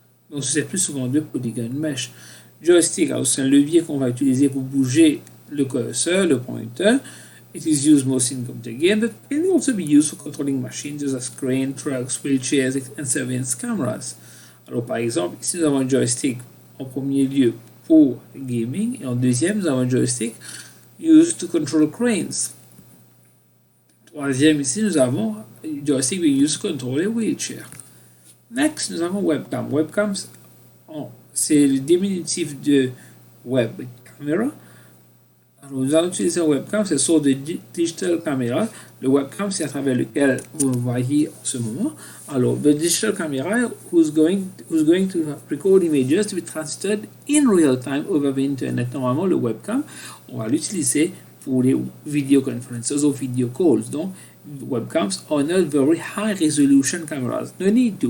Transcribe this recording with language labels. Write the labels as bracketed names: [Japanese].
[French] Donc c'est plus souvent de polygon mesh. Joystick, c'est un levier qu'on va utiliser pour bouger le cursor, le pointer. [English] It is used mostly in computer games, but can also be used for controlling machines such as cranes, trucks, wheelchairs, and surveillance cameras. [French] Alors par exemple, ici nous avons un joystick en premier lieu pour gaming, et en deuxième nous avons un joystick [English] used to control cranes. [French] Troisième ici nous avons un joystick [English] used to control a wheelchair. Next [French] nous avons webcam. Webcams, c'est le diminutif de web camera. Alors, nous allons utiliser un webcam, c'est sur de digital camera. Le webcam, c'est à travers lequel vous voyez en ce moment. [English] Alors, the digital camera who's going to record images to be transmitted in real time over the internet. [French] Normalement, le webcam, on va l'utiliser pour les video conferences [English] or video calls. Donc, webcams are not very high resolution cameras. No need to.